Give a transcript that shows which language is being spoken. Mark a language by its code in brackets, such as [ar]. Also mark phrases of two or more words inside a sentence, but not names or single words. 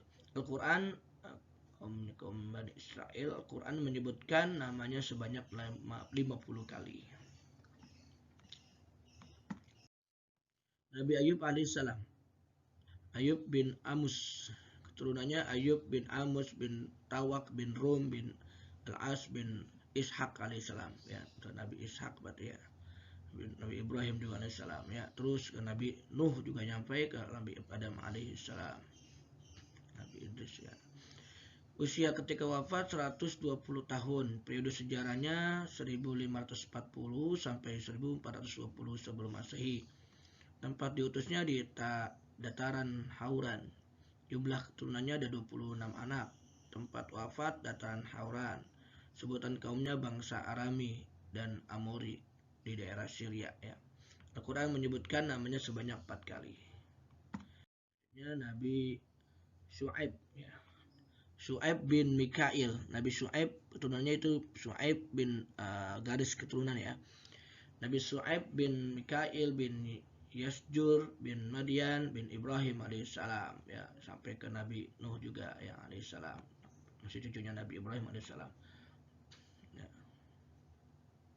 [id] Al-Quran kaum Bani Israel, Al-Quran menyebutkan namanya sebanyak 50 kali. Nabi Ayub alaihissalam. Ayub bin Amus. Keturunannya Ayub bin Amus bin Tawak bin Rum bin Al-As bin Ishak alaihissalam, ya. Nabi Ishak berarti, ya. Nabi Ibrahim juga alaihissalam, ya. Terus ke Nabi Nuh juga nyampe ke Nabi Adam alaihissalam. Nabi Idris, ya. Usia ketika wafat 120 tahun. Periode sejarahnya 1540 sampai 1420 sebelum Masehi. Tempat diutusnya di dataran Hauran. Jumlah keturunannya ada 26 anak. Tempat wafat dataran Hauran. Sebutan kaumnya bangsa Arami dan Amori di daerah Syria, ya. Al-Quran menyebutkan namanya sebanyak 4 kali. Nabi Syu'aib, ya. Syu'aib bin Mikail. Nabi Syu'aib keturunannya itu Syu'aib bin garis keturunan, ya. Nabi Syu'aib bin Mikail bin Yasjur bin Madian bin Ibrahim alaihissalam, ya, sampai ke Nabi Nuh juga, ya, alaihissalam. Masih cucunya Nabi Ibrahim alaihissalam, ya.